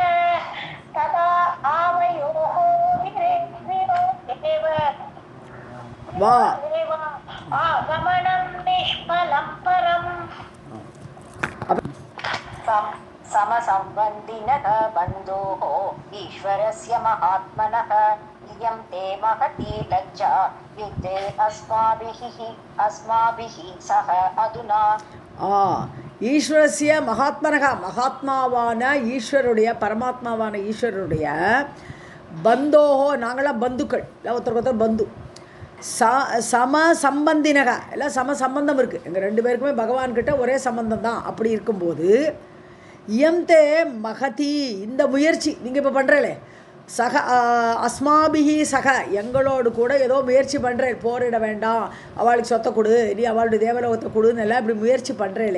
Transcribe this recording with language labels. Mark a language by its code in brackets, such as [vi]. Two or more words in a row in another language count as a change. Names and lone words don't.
[sa] तदा आवयोः विरोधेव आगमनं निष्फलं परम्. समसंबन्धिनः बन्धोः ईश्वरस्य महात्मनः इयं ते महती लज्जा युद्धे अस्माभिः सह अधुना. ईश्वरस्य महात्मनः, [ta] மகாத்மாவான ஈஸ்வருடைய, பரமாத்மாவான ஈஸ்வருடைய பந்தோஹோ, நாங்களாம் பந்துக்கள், இல்லை ஒருத்தருக்கு ஒருத்தர் பந்து. [sa] सम संबन्धिनः, [ta] எல்லாம் சம சம்பந்தம் இருக்குது. எங்கள் 2 பேருக்குமே பகவான்கிட்ட ஒரே சம்பந்தம் தான். அப்படி இருக்கும்போது [sa] इयं ते महती, [ta] இந்த முயற்சி நீங்கள் இப்போ பண்ணுறேலே, [sa] सह अस्माभिः सह, [ta] எங்களோடு கூட ஏதோ முயற்சி பண்ணுறேன், போரிட வேண்டாம், அவளுக்கு சொத்தை கொடு, நீ அவளுடைய தேவலோகத்தை கொடுன்னு எல்லாம் இப்படி முயற்சி பண்ணுறேலே.